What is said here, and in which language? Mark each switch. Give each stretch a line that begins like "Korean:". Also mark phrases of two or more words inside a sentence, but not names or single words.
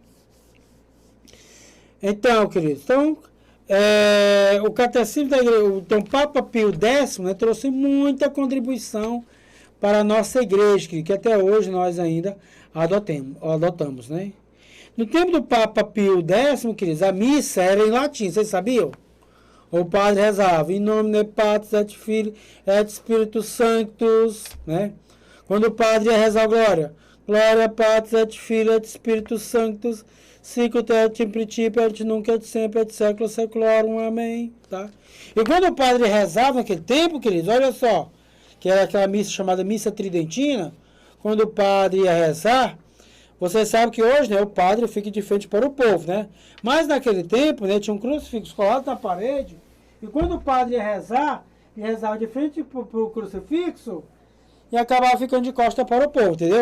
Portuguese: Então, queridos, o Catecismo da Igreja, então, Papa Pio X, né, trouxe muita contribuição para a nossa igreja, que até hoje nós ainda adotamos, né? No tempo do Papa Pio X, queridos, a missa era em latim, vocês sabiam? O padre rezava, em nome de
Latin: Patris et Filii et Spiritus Sanctus,
Portuguese: né? Quando o padre ia rezar a glória,
Latin: Glória Patris et Filii et Spiritus Sanctus, sicut et in principio et nunc et sempre et século seculorum,
Portuguese: amém, tá? E quando o padre rezava naquele tempo, queridos, olha só, que era aquela missa chamada missa tridentina, quando o padre ia rezar, você sabe que hoje, né, o padre fica de frente para o povo, né? Mas naquele tempo, né, tinha um crucifixo colado na parede, e quando o padre ia rezar, ele rezava de frente para o crucifixo e acabava ficando de costa para o povo, entendeu?